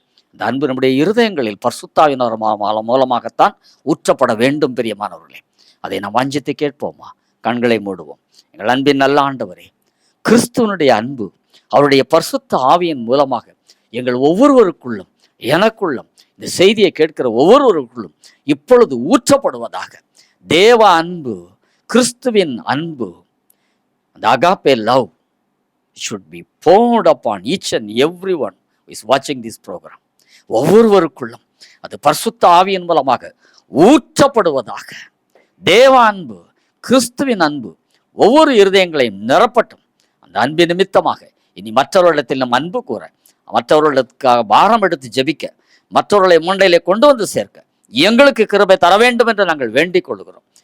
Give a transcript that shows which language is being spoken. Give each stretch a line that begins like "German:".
Tamil: அந்த அன்பு நம்முடைய இருதயங்களில் பரிசுத்தாவினர் மூலமாகத்தான் ஊற்றப்பட வேண்டும் பிரியமானவர்களே. அதை நாம் வாஞ்சித்து கேட்போமா? கண்களை மூடுவோம். எங்கள் அன்பின் நல்ல ஆண்டவரே, கிறிஸ்துவனுடைய அன்பு அவருடைய பரிசுத்த ஆவியின் மூலமாக எங்கள் ஒவ்வொருவருக்குள்ளும், எனக்குள்ளும், இந்த செய்தியை கேட்கிற ஒவ்வொருவருக்குள்ளும் இப்பொழுது ஊற்றப்படுவதாக. தேவ அன்பு, கிறிஸ்துவின் அன்பு, அந்த
English: Agape love should be poured upon each and everyone who is watching this program.
Tamil: ஒவ்வொருவருக்குள்ளும் அது பரிசுத்த ஆவியின் மூலமாக ஊற்றப்படுவதாக. தேவ அன்பு, கிறிஸ்துவின் அன்பு ஒவ்வொரு இருதயங்களையும் நிரப்பட்டும். அந்த அன்பு நிமித்தமாக இனி மற்றவர்களிடத்தில் நம் அன்பு கூற, மற்றவர்களுக்காக பாரம் எடுத்து ஜெபிக்க, மற்றவர்களை முண்டையிலே கொண்டு வந்து சேர்க்க எங்களுக்கு கிருபை தர வேண்டும் என்று நாங்கள் வேண்டிக் கொள்கிறோம்.